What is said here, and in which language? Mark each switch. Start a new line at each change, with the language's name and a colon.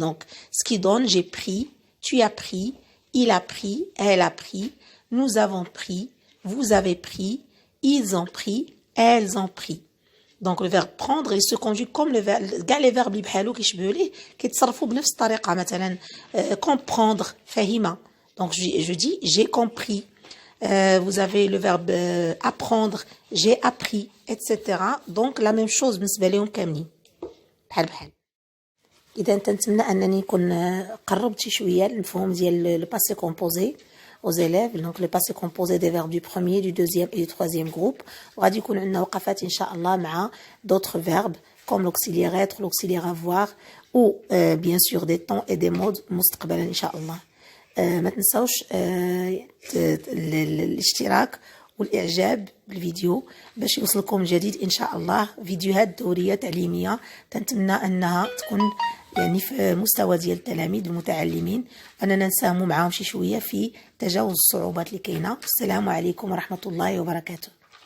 French: Donc, ce qui donne, j'ai pris, tu as pris, il a pris, elle a pris, nous avons pris, vous avez pris, ils ont pris, elles ont pris. Donc, le verbe prendre, il se conjugue comme le verbe, كاع les verbes
Arabic: اللي بحالو كيشبهوا ليه كيتصرفوا بنفس الطريقة. مثلا, comprendre, فهيمة.
French: Donc, je dis, j'ai compris. Vous avez le verbe apprendre, j'ai appris, etc. Donc la même chose
Arabic: بالنسبة لهم كاملين بحال بحال. إذا نتمنى أنني نكون قربت شوية المفهوم ديال
French: le passé composé aux élèves. Donc le passé composé des verbes du premier, du deuxième et du troisième groupe.
Arabic: وغادي يكون عندنا وقفات إن شاء الله مع
French: d'autres verbes comme l'auxiliaire être, l'auxiliaire avoir ou bien sûr des temps et des modes
Arabic: مستقبلا إن شاء الله. ما تنسوش الاشتراك والاعجاب بالفيديو باش يوصلكم جديد ان شاء الله فيديوهات دوريه تعليميه تنتمنى انها تكون يعني في مستوى ديال التلاميذ المتعلمين واننا نساهموا معاهم شي شويه في تجاوز الصعوبات اللي كاينه. السلام عليكم ورحمه الله وبركاته.